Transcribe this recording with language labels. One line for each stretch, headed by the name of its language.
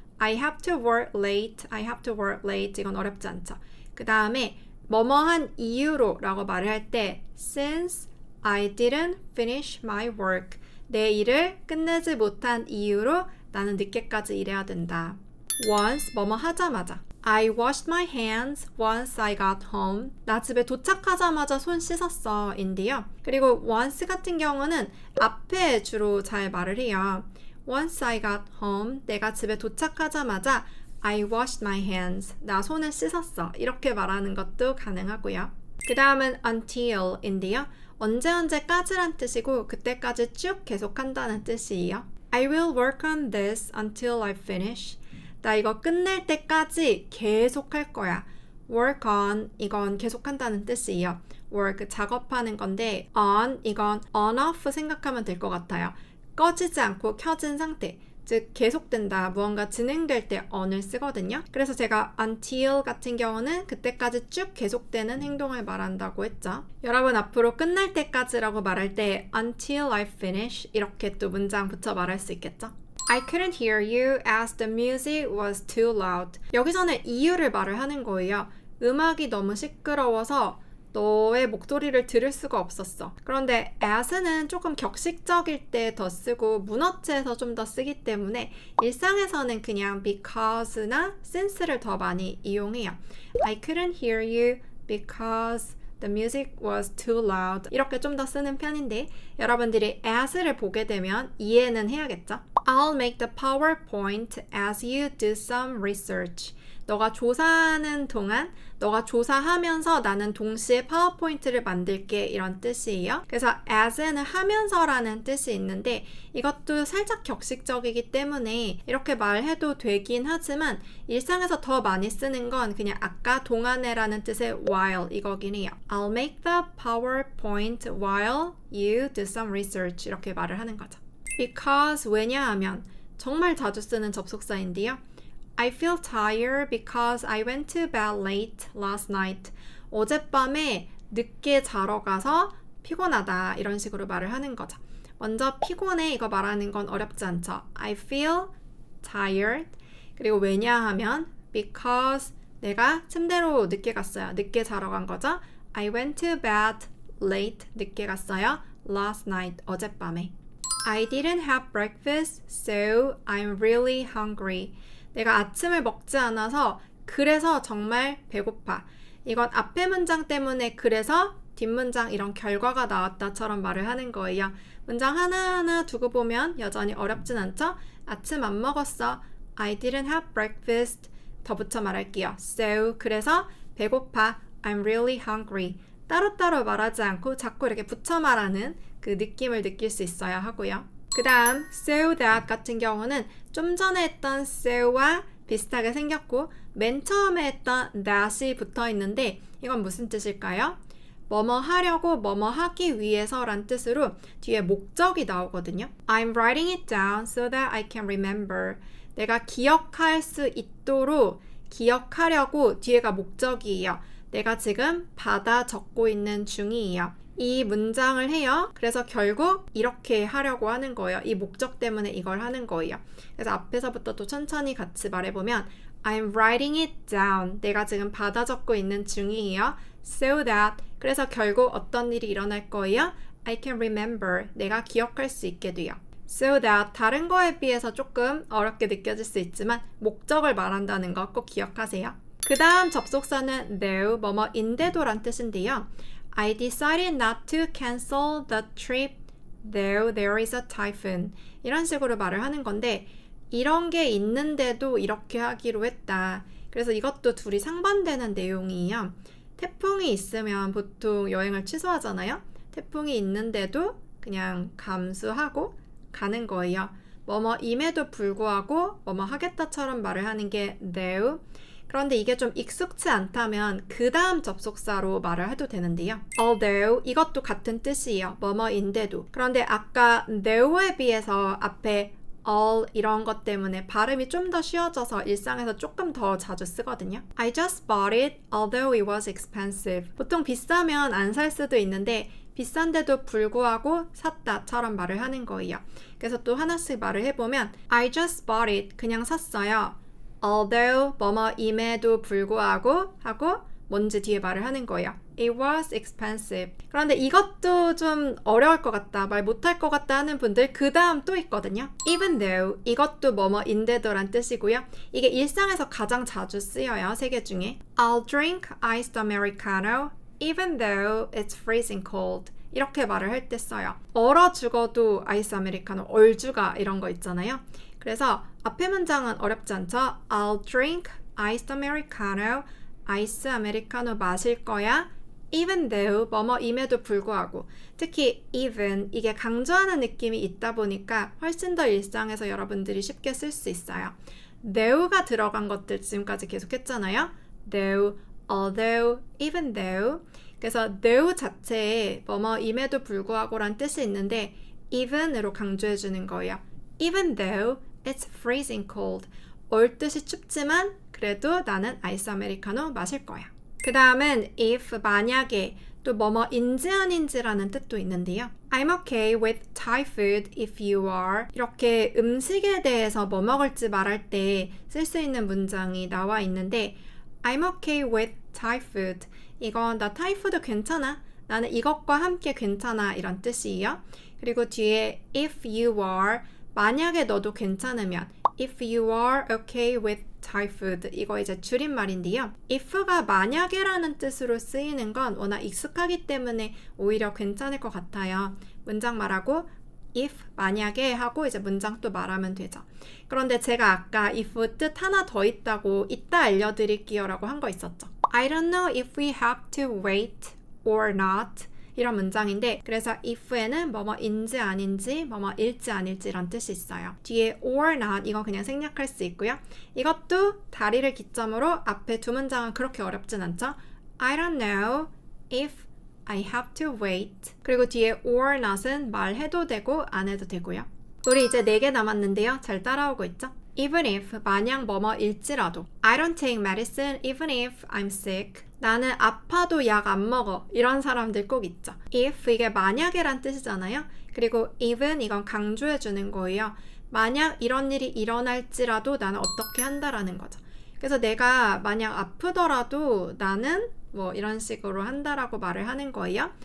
English: I have to work late. I have to work late.
Korean: 이건 어렵지 않죠. 그 다음에 뭐뭐한 이유로 라고 말을 할 때
English: since I didn't finish my work.
Korean: 내 일을 끝내지 못한 이유로 나는 늦게까지 일해야 된다.
English: Once
Korean: 뭐뭐 하자마자
English: I washed my hands once I got home.
Korean: 나 집에 도착하자마자 손 씻었어 인데요. 그리고 once 같은 경우는 앞에 주로 잘 말을 해요. Once I got home, 내가 집에 도착하자마자 I washed my hands. 나 손을 씻었어. 이렇게 말하는 것도 가능하고요. 그 다음은 until인데요. 언제까지란 뜻이고 그때까지 쭉 계속한다는 뜻이에요.
English: I will work on this until I finish.
Korean: 나 이거 끝낼 때까지 계속 할 거야. work on 이건 계속한다는 뜻이에요. work 작업하는 건데 on 이건 on off 생각하면 될 것 같아요. 꺼지지 않고 켜진 상태. 즉 계속된다. 무언가 진행될 때 on을 쓰거든요. 그래서 제가 until 같은 경우는 그때까지 쭉 계속되는 행동을 말한다고 했죠. 여러분 앞으로 끝날 때까지라고 말할 때
English: until I finish
Korean: 이렇게 또 문장 붙여 말할 수 있겠죠.
English: I couldn't hear you as the music was too loud.
Korean: 여기서는 이유를 말을 하는 거예요. 음악이 너무 시끄러워서 너의 목소리를 들을 수가 없었어. 그런데 as는 조금 격식적일 때 더 쓰고 문어체에서 좀 더 쓰기 때문에 일상에서는 그냥 because나 since를 더 많이 이용해요.
English: I couldn't hear you because the music was too loud.
Korean: 이렇게 좀 더 쓰는 편인데 여러분들이 as를 보게 되면 이해는 해야겠죠?
English: I'll make the PowerPoint as you do some research.
Korean: 너가 조사하는 동안 너가 조사하면서 나는 동시에 파워포인트를 만들게 이런 뜻이에요. 그래서 as는 하면서라는 뜻이 있는데 이것도 살짝 격식적이기 때문에 이렇게 말해도 되긴 하지만 일상에서 더 많이 쓰는 건 그냥 아까 동안에라는 뜻의 while 이거긴 해요.
English: I'll make the PowerPoint while you do some research
Korean: 이렇게 말을 하는 거죠. Because 왜냐하면 정말 자주 쓰는 접속사인데요.
English: I feel tired because I went to bed late last night.
Korean: 어젯밤에 늦게 자러 가서 피곤하다 이런 식으로 말을 하는 거죠. 먼저 피곤해 이거 말하는 건 어렵지 않죠. I feel tired. 그리고 왜냐하면 because 내가 침대로 늦게 갔어요. 늦게 자러 간 거죠.
English: I went to bed late.
Korean: 늦게 갔어요.
English: Last night.
Korean: 어젯밤에.
English: I didn't have breakfast, so I'm really hungry.
Korean: 내가 아침을 먹지 않아서 그래서 정말 배고파. 이건 앞에 문장 때문에 그래서 뒷문장 이런 결과가 나왔다처럼 말을 하는 거예요. 문장 하나하나 두고 보면 여전히 어렵진 않죠? 아침 안 먹었어.
English: I didn't have breakfast.
Korean: 더 붙여 말할게요.
English: So,
Korean: 그래서 배고파.
English: I'm really hungry.
Korean: 따로따로 말하지 않고 자꾸 이렇게 붙여 말하는 그 느낌을 느낄 수 있어야 하고요. 그 다음 so that 같은 경우는 좀 전에 했던 so와 비슷하게 생겼고 맨 처음에 했던 that이 붙어 있는데 이건 무슨 뜻일까요? 뭐뭐 하려고 뭐뭐 하기 위해서 란 뜻으로 뒤에 목적이 나오거든요.
English: I'm writing it down so that I can remember.
Korean: 내가 기억할 수 있도록 기억하려고 뒤에가 목적이에요. 내가 지금 받아 적고 있는 중이에요. 이 문장을 해요. 그래서 결국 이렇게 하려고 하는 거예요. 이 목적 때문에 이걸 하는 거예요. 그래서 앞에서부터 또 천천히 같이 말해보면
English: I'm writing it down.
Korean: 내가 지금 받아 적고 있는 중이에요.
English: So that.
Korean: 그래서 결국 어떤 일이 일어날 거예요?
English: I can remember.
Korean: 내가 기억할 수 있게 돼요.
English: So that.
Korean: 다른 거에 비해서 조금 어렵게 느껴질 수 있지만 목적을 말한다는 거 꼭 기억하세요. 그 다음 접속사는 though, 뭐뭐인데도란 뜻인데요.
English: I decided not to cancel the trip though there is a typhoon.
Korean: 이런 식으로 말을 하는 건데 이런 게 있는데도 이렇게 하기로 했다. 그래서 이것도 둘이 상반되는 내용이에요. 태풍이 있으면 보통 여행을 취소하잖아요. 태풍이 있는데도 그냥 감수하고 가는 거예요. 뭐뭐임에도 불구하고 뭐뭐 하겠다처럼 말을 하는 게 though. 그런데 이게 좀 익숙치 않다면 그 다음 접속사로 말을 해도 되는데요. although 이것도 같은 뜻이에요. 뭐뭐인데도. 그런데 아까 though에 비해서 앞에 all 이런 것 때문에 발음이 좀 더 쉬워져서 일상에서 조금 더 자주 쓰거든요.
English: I just bought it although it was expensive.
Korean: 보통 비싸면 안 살 수도 있는데 비싼데도 불구하고 샀다처럼 말을 하는 거예요. 그래서 또 하나씩 말을 해보면
English: I just bought it.
Korean: 그냥 샀어요. although 뭐뭐임에도 불구하고 하고 뭔지 뒤에 말을 하는 거예요.
English: It was expensive.
Korean: 그런데 이것도 좀 어려울 것 같다, 말 못할 것 같다 하는 분들 그 다음 또 있거든요. Even though 이것도 뭐뭐인데도란 뜻이고요. 이게 일상에서 가장 자주 쓰여요. 세 개 중에.
English: I'll drink iced americano even though it's freezing cold.
Korean: 이렇게 말을 할 때 써요. 얼어 죽어도 아이스 아메리카노, 얼죽아 이런 거 있잖아요. 그래서 앞에 문장은 어렵지 않죠? I'll drink iced americano. 아이스 아메리카노 마실 거야. even though 뭐뭐임에도 불구하고. 특히 even 이게 강조하는 느낌이 있다 보니까 훨씬 더 일상에서 여러분들이 쉽게 쓸 수 있어요. though가 들어간 것들 지금까지 계속 했잖아요.
English: though, although, even though.
Korean: 그래서 though 자체에 뭐뭐임에도 불구하고란 뜻이 있는데 even으로 강조해 주는 거예요.
English: even though it's freezing cold.
Korean: 올 듯이 춥지만 그래도 나는 아이스 아메리카노 마실 거야. 그 다음은 if 만약에 또 뭐뭐인지 아닌지라는 뜻도 있는데요.
English: I'm okay with Thai food if you are.
Korean: 이렇게 음식에 대해서 뭐 먹을지 말할 때 쓸 수 있는 문장이 나와 있는데
English: I'm okay with Thai food.
Korean: 이건 나 타이 푸드 괜찮아. 나는 이것과 함께 괜찮아 이런 뜻이에요. 그리고 뒤에
English: if you are
Korean: 만약에 너도 괜찮으면
English: if you are okay with Thai food
Korean: 이거 이제 줄임말인데요. if가 만약에라는 뜻으로 쓰이는 건 워낙 익숙하기 때문에 오히려 괜찮을 것 같아요. 문장 말하고 if 만약에 하고 이제 문장 또 말하면 되죠. 그런데 제가 아까 if 뜻 하나 더 있다고 이따 알려드릴게요 라고 한 거 있었죠.
English: I don't know if we have to wait or not
Korean: 이런 문장인데 그래서 if에는 뭐뭐인지 아닌지 뭐뭐일지 아닐지 이런 뜻이 있어요. 뒤에 or not 이거 그냥 생략할 수 있고요. 이것도 다리를 기점으로 앞에 두 문장은 그렇게 어렵진 않죠.
English: I don't know if I have to wait.
Korean: 그리고 뒤에 or not은 말해도 되고 안 해도 되고요. 우리 이제 4개 남았는데요. 잘 따라오고 있죠?
English: Even if
Korean: 만약 뭐뭐일지라도
English: I don't take medicine even if I'm sick.
Korean: 나는 아파도 약 안 먹어. 이런 사람들 꼭 있죠. if 이게 만약에란 뜻이잖아요. 그리고 even 이건 강조해 주는 거예요. 만약 이런 일이 일어날지라도 나는 어떻게 한다라는 거죠. 그래서 내가 만약 아프더라도 나는 뭐 이런 식으로 한다라고 말을 하는 거예요.